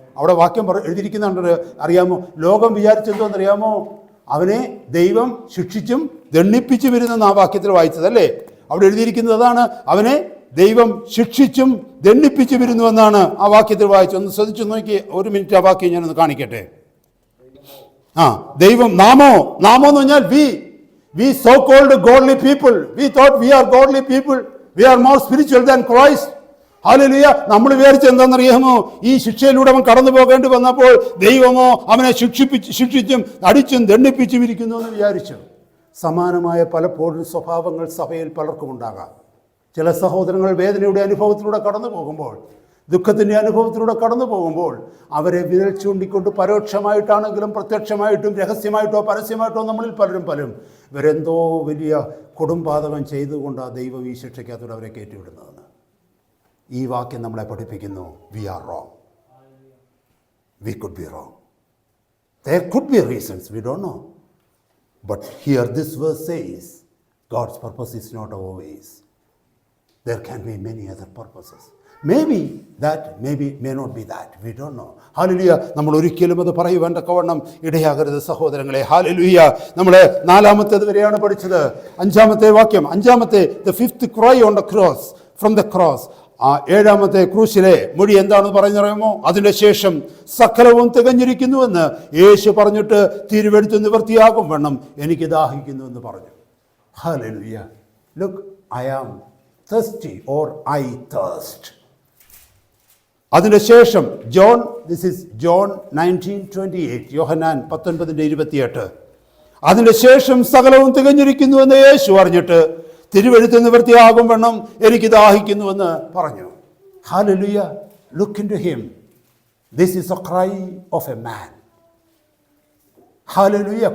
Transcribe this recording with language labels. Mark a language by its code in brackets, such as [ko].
[ml] അവിടെ വാക്യം എഴുതിയിരിക്കുന്നുണ്ട്, അറിയാമോ? ലോകം വിചാരിച്ചെന്തോന്നറിയാമോ? അവനെ ദൈവം ശിക്ഷിച്ചും ദണ്ഡിപ്പിച്ചും ഇരുന്നെന്ന് ആ വാക്യത്തിൽ വായിച്ചതല്ലേ? അവിടെ എഴുതിയിരിക്കുന്നത് അതാണ്, അവനെ ദൈവം ശിക്ഷിച്ചും ദണ്ഡിപ്പിച്ചും ഇരുന്നുവെന്നാണ് ആ വാക്യത്തിൽ വായിച്ചത്. ഒന്ന് ശ്രദ്ധിച്ചു നോക്കി, ഒരു മിനിറ്റ് ആ വാക്യം ഞാനൊന്ന് കാണിക്കട്ടെ. ദൈവം നാമോ എന്ന് പറഞ്ഞാൽ [en] we so called godly people, we thought we are godly people, we are more spiritual than Christ. [ml] Hallelujah. നമ്മൾ വിചാരിച്ച എന്താണെന്നറിയാമോ? ഈ ശിക്ഷയിലൂടെ അവൻ കടന്നു പോകേണ്ടി വന്നപ്പോൾ ദൈവമോ അവനെ ശിക്ഷിച്ചും അടിച്ചും ദണ്ഡിപ്പിച്ചും ഇരിക്കുന്നു എന്ന് വിചാരിച്ചു. സമാനമായ പലപ്പോഴും സ്വഭാവങ്ങൾ സഭയിൽ പലർക്കും ഉണ്ടാകാം. ചില സഹോദരങ്ങൾ വേദനയുടെ അനുഭവത്തിലൂടെ കടന്നു പോകുമ്പോൾ, ദുഃഖത്തിൻ്റെ അനുഭവത്തിലൂടെ കടന്നു പോകുമ്പോൾ അവരെ വിരൽ ചൂണ്ടിക്കൊണ്ട് പരോക്ഷമായിട്ടാണെങ്കിലും പ്രത്യക്ഷമായിട്ടും രഹസ്യമായിട്ടോ പരസ്യമായിട്ടോ നമ്മളിൽ പലരും ഇവരെന്തോ വലിയ കൊടുംപാതകം ചെയ്തുകൊണ്ടാണ് ദൈവം ഈ ശിക്ഷയ്ക്കകത്തൂടെ അവരെ കയറ്റിവിടുന്നതെന്ന്. ഈ വാക്യം നമ്മളെ പഠിപ്പിക്കുന്നു, [en] We are wrong. We could be wrong. There could be reasons, we don't know. But here this verse says, God's purpose is not our ways. There can be many other purposes. Maybe that, maybe may not be that. We don't know. Hallelujah. [ml] നമ്മൾ ഒരിക്കലും അത് പറയുവാൻ തക്കവണ്ണം ഇടയാകരുത് സഹോദരങ്ങളെ. Hallelujah. നമ്മൾ നാലാമത്തേത് വരെയാണ് പഠിച്ചത്. അഞ്ചാമത്തെ വാക്യം, [en] the fifth cry on the cross, from the cross. [ml] ഏഴാമത്തെ ക്രൂശിലെ മൊഴി എന്താണെന്ന് പറഞ്ഞറിയാമോ? അതിൻ്റെ ശേഷം സകലവും തികഞ്ഞിരിക്കുന്നുവെന്ന് യേശു പറഞ്ഞിട്ട് തിരുവെഴുത്ത് നിവൃത്തിയാകും വണ്ണം എനിക്ക് ദാഹിക്കുന്നുവെന്ന് പറഞ്ഞു. [en] Hallelujah. Look, I am thirsty, or I thirst. [ml] അതിൻ്റെ ശേഷം [en] this is John 19:28, യോഹന്നാൻ 19:28. [ml] അതിൻ്റെ ശേഷം സകലവും തികഞ്ഞിരിക്കുന്നുവെന്ന് യേശു പറഞ്ഞിട്ട് തിരുവെഴുത്ത് നിവൃത്തിയാകും വണ്ണം എനിക്ക് ദാഹിക്കുന്നുവെന്ന് പറഞ്ഞു. [en] Hallelujah. Look into him. This is a cry of a man. Hallelujah.